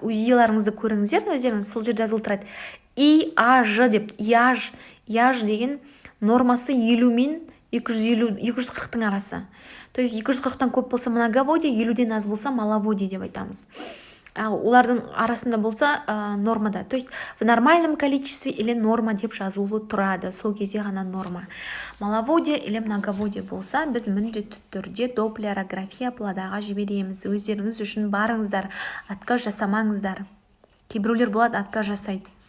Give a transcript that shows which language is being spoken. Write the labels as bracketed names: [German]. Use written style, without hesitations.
[Kazakh] УЗИларыңызды көріңіздер, өздеріңіз сол жерде жазылып тұрады. IAJ деп, IAJ деген нормасы 50 мен 240-тың арасы. То есть 240-тан көп болса многоводие, 50-ден аз болса маловодие деп айтамыз. Олардың арасында болса нормада. [Russian] То есть в нормальном количестве или норма [Kazakh] деп жазулы тұрады. Сол кезде ғана норма. Маловодие или многоводие болса, біз міндетті түрде доплерография пладаға жібереміз. Өздеріңіз үшін барыңыздар, отказ жасамаңыздар. Кейбіреулер болады, отказ жасайды.